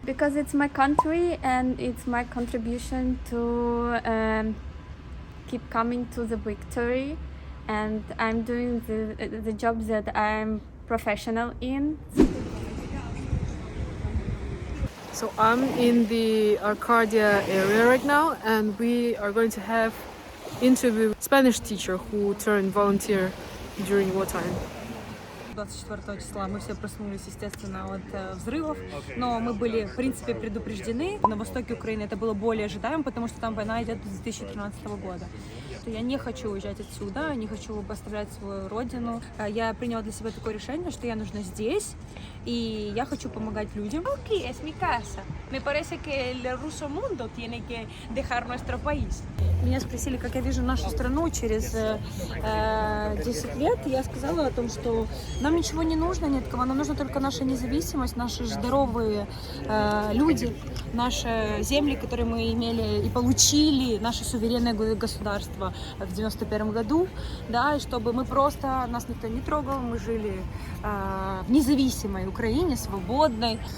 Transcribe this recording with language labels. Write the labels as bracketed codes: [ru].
[en] Because it's my country and it's my contribution to keep coming to the victory, and I'm doing the job that I'm professional in. So I'm in the Arcadia area right now, and we are going to have interview with Spanish teacher who turned volunteer during wartime. [ru] 24 числа мы все проснулись, естественно, от взрывов, но мы были, в принципе, предупреждены. На востоке Украины это было более ожидаемо, потому что там война идет с 2013 года. Я не хочу уезжать отсюда, не хочу поставлять свою родину. Я приняла для себя такое решение, что я нужна здесь, y я хочу помогать людям. [es] Aquí es mi casa. Me parece que el ruso mundo tiene que dejar nuestro país. [ru] Меня спросили, как я вижу нашу страну через 10 лет. Я сказала о том, что нам ничего не нужно, ни от кого. Нам нужна только наша независимость, наши здоровые люди, наши земли, которые мы имели и получили, наше суверенное государство в 91 году, да, и чтобы мы просто, нас никто не трогал, мы жили в независимой Украине, свободной.